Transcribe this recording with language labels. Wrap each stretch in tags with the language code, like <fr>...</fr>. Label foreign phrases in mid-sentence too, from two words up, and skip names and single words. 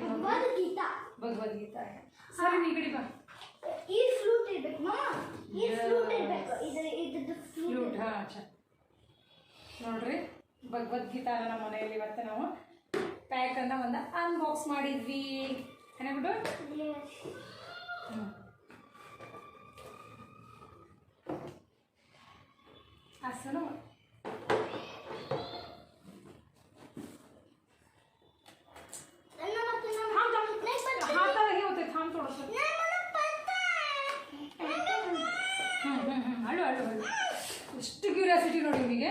<kn>ಭಗವದ್ಗೀತಾ ಸರಿ, ನೀ ಕಡೆ ಬಾ. ಈ ಫ್ಲೂಟ್ ಇರ್ಬೇಕು ಮಮ್ಮ, ಈ ಫ್ಲೂಟ್ ಇರ್ಬೇಕು. ಇದ್ರದ್ದು ಫ್ಲೂಟ್. ಹಾಂ, ನೋಡ್ರಿ ಭಗವದ್ಗೀತಾನ ನಮ್ಮ ಮನೆಯಲ್ಲಿ ಇವತ್ತು ನಾವು ಪ್ಯಾಕನ್ನು ಒಂದು ಅನ್ಬಾಕ್ಸ್ ಮಾಡಿದ್ವಿ.</kn> <mr>ಏನಾಗ್ಬಿಟ್ಟು असं हाताला हे होते. थांब थोडंसं.</mr> <kn>हळू ಎಷ್ಟು ಕ್ಯೂರಿಯಾಸಿಟಿ ನೋಡಿ ಇವನಿಗೆ.</kn>